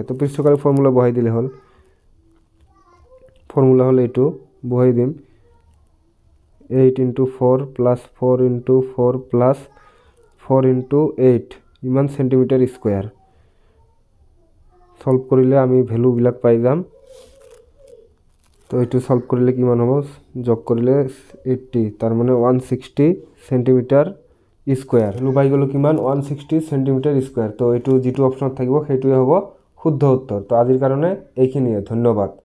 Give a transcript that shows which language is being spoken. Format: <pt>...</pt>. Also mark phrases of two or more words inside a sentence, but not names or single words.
<as>তো পৃষ্ঠকালি ফর্মুলা বহাই দিলে হল ফর্মুলা হল এইটো বহাই দিম 8 ইনটু 4 প্লাস 4 ইনটু 4 প্লাস 4 ইনটু 8 ইমান</as> <en>centimeter square.</en> <as>সলভ কৰিলে আমি ভ্যালু বিলাক পাই যাম। তো এইটো সলভ কৰিলে কিমান হ'ব যোগ কৰিলে 80 তার মানে 160</as> <en>centimeter square.</en> <as>ভ্যালু পাই গলো কিমান 160</as> <en>centimeter square.</en> <as>তো এইটো যেটো অপশনত থাকিব সেইটোৱে হ'ব শুদ্ধ উত্তৰ। তো আজিৰ কাৰণে এইখিনিয়ে ধন্যবাদ।</as>